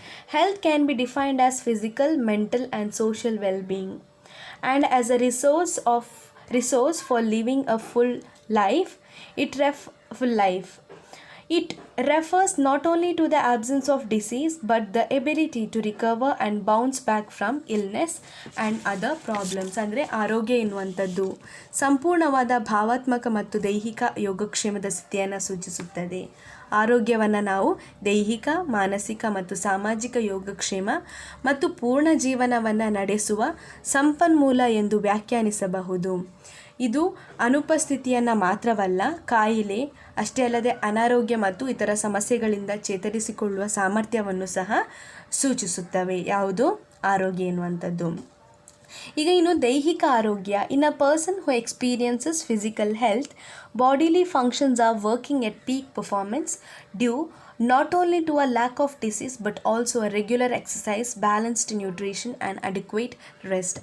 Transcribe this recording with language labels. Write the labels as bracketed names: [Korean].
[English] Health can be defined as physical, mental and social well-being, and as a resource for living a full life. Full life. It refers not only to the absence of disease but the ability to recover and bounce back from illness and other problems. [Kannada] ಅಂದರೆ ಆರೋಗ್ಯ ಎನ್ನುವಂಥದ್ದು ಸಂಪೂರ್ಣವಾದ ಭಾವಾತ್ಮಕ ಮತ್ತು ದೈಹಿಕ ಯೋಗಕ್ಷೇಮದ ಸ್ಥಿತಿಯನ್ನು ಸೂಚಿಸುತ್ತದೆ. ಆರೋಗ್ಯವನ್ನು ನಾವು ದೈಹಿಕ, ಮಾನಸಿಕ ಮತ್ತು ಸಾಮಾಜಿಕ ಯೋಗಕ್ಷೇಮ ಮತ್ತು ಪೂರ್ಣ ಜೀವನವನ್ನು ನಡೆಸುವ ಸಂಪನ್ಮೂಲ ಎಂದು ವ್ಯಾಖ್ಯಾನಿಸಬಹುದು. ಇದು ಅನುಪಸ್ಥಿತಿಯನ್ನು ಮಾತ್ರವಲ್ಲ, ಕಾಯಿಲೆ ಅಷ್ಟೇ ಅಲ್ಲದೆ ಅನಾರೋಗ್ಯ ಮತ್ತು ಇತರ ಸಮಸ್ಯೆಗಳಿಂದ ಚೇತರಿಸಿಕೊಳ್ಳುವ ಸಾಮರ್ಥ್ಯವನ್ನು ಸಹ ಸೂಚಿಸುತ್ತವೆ. ಯಾವುದು? ಆರೋಗ್ಯ ಎನ್ನುವಂಥದ್ದು. ಈಗ ಇನ್ನು ದೈಹಿಕ ಆರೋಗ್ಯ. [English] In a person who experiences physical health, bodily functions are working at peak performance due not only to a lack of disease but also a regular exercise, balanced nutrition and adequate rest.